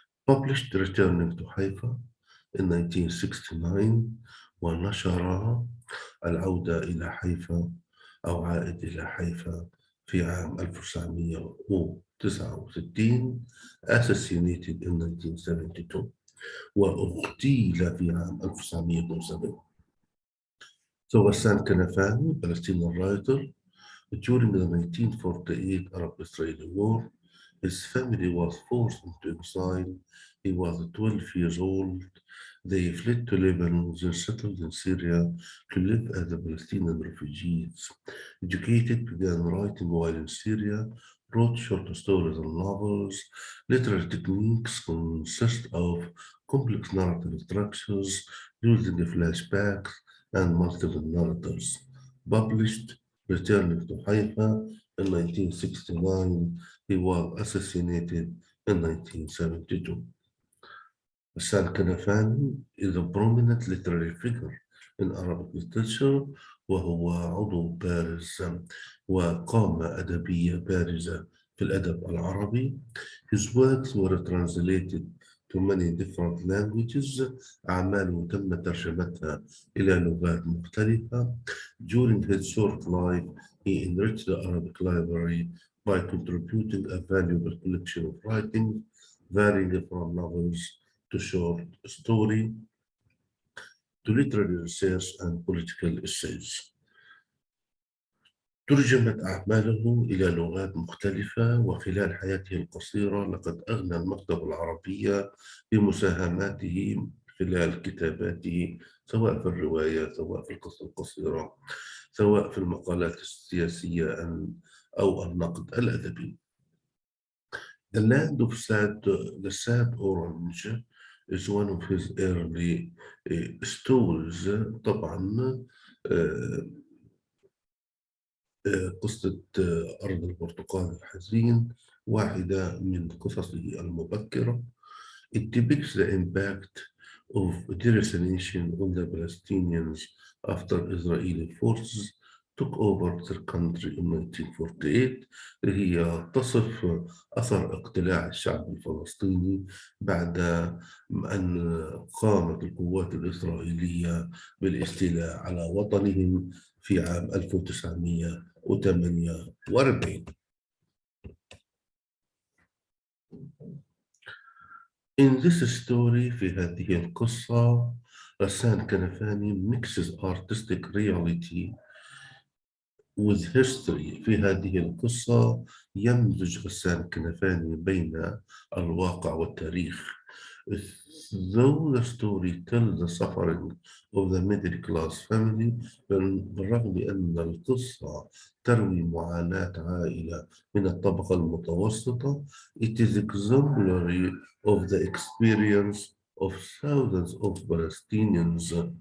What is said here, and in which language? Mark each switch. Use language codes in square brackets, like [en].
[en] Published returning to Haifa in 1969 [ar] ونشر العودة إلى حيفا أو عائد إلى حيفا في عام 1969. [en] Assassinated in 1972 [ar] واغتيل في عام 1972. [en] So Ghassan Kanafani, Palestinian writer. During the 1948 Arab-Israeli War, his family was forced into exile. He was 12 years old. They fled to Lebanon, then settled in Syria to live as Palestinian refugees. Educated, began writing while in Syria, wrote short stories and novels. Literary techniques consist of complex narrative structures using flashbacks and multiple narrators. Published returning to Haifa in 1969. He was assassinated in 1972. Ghassan Kanafani is a prominent literary figure in Arabic literature [ar] وهو عضو بارز وقامة أدبية بارزة في الأدب العربي. [en] His works were translated to many different languages. [ar] أعماله تم ترجمتها إلى لغات مختلفة. [en] During his short life, he enriched the Arabic library by contributing a valuable collection of writings, varying from novels to short story to literary research and political essays. [ar] ترجمت أعماله إلى لغات مختلفة، وخلال حياته القصيرة لقد أغنى المكتبة العربية بمساهماته خلال كتاباته، سواء في الرواية، سواء في القصة القصيرة، سواء في المقالات السياسية أو النقد الأدبي. [en] The Land of the Sad Orange is one of his early stories. [ar] طبعا قصة أرض البرتقال الحزين واحدة من قصصه المبكرة. [en] It depicts the impact of deracinations on the Palestinians after Israeli forces took over their country in 1948. [ar] هي تصف أثر اقتلاع الشعب الفلسطيني بعد أن قامت القوات الإسرائيلية بالاستيلاء على وطنهم في عام 1948. [en] In this story [ar] في هذه القصة [en] غسان كنفاني mixes artistic reality with history. [ar] في هذه القصة يمزج غسان كنفاني بين الواقع والتاريخ. [en] Though the story tells the suffering of the middle class family, [ar] بالرغم أن القصة تروي معاناة عائلة من الطبقة المتوسطة, [en] it is exemplary of the experience of thousands of Palestinians.